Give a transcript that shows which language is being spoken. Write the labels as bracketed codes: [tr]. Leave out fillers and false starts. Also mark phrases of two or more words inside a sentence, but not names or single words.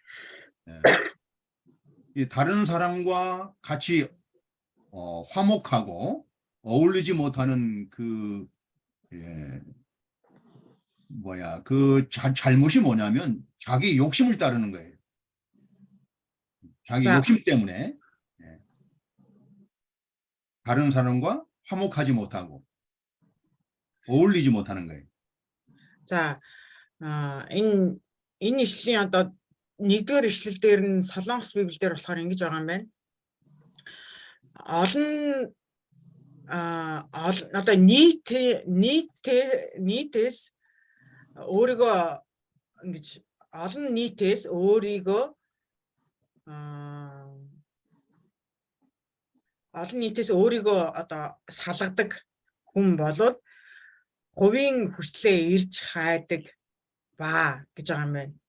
[ko] 이 다른 사람과 같이 화목하고 어울리지 못하는 그 잘못이 뭐냐면 자기 욕심을 따르는 거예요. 자기 욕심 때문에 다른 사람과 화목하지 못하고 어울리지 못하는 거예요. 자, [mn] энэ ишлэлийн одоо нэгдүгээр ишлэл дээр нь Солонгос Библиэлд болохоор ингэж байгаа юм байна. Одоо нийтээс өөрийгөө ингэж олон нийтээс өөрийгөө одоо салгадаг хүн болоод хувийн хүслээ ирж хайдаг ба гэж байгаа юм байна.